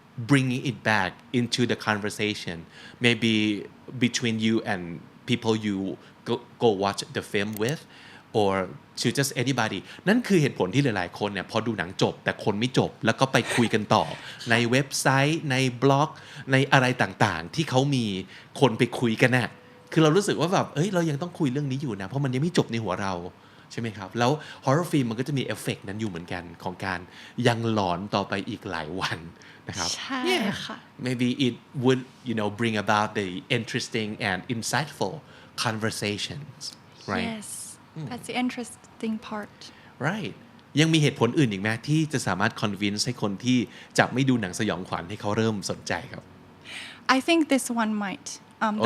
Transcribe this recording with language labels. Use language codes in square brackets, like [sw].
[en] bringing it back into the conversation maybe between you and people you go watch the film with or to just anybody [th] นั่นคือเหตุผลที่หลายๆคนเนี่ยพอดูหนังจบแต่คนไม่จบแล้วก็ไปคุยกันต่อในเว็บไซต์ในบล็อกในอะไรต่างๆที่เขามี คนไปคุยกันน่ะคือเรารู้สึกว่าแบบเรายังต้องคุยเรื่องนี้อยู่นะเพราะมันยังไม่จบในหัวเราใช่ไหมครับแล้ว horror film มันก็จะมีเอฟเฟกต์นั้นอยู่เหมือนกันของการยังหลอนต่อไปอีกหลายวันนะครับ ใช่ค่ะ [en] maybe it would bring about the interesting and insightful conversations right yes that's the interesting part [th] right ยังมีเหตุผลอื่นอีกไหมที่จะสามารถ convince ให้คนที่จะไม่ดูหนังสยองขวัญให้เขาเริ่มสนใจครับ [en] I think this one might the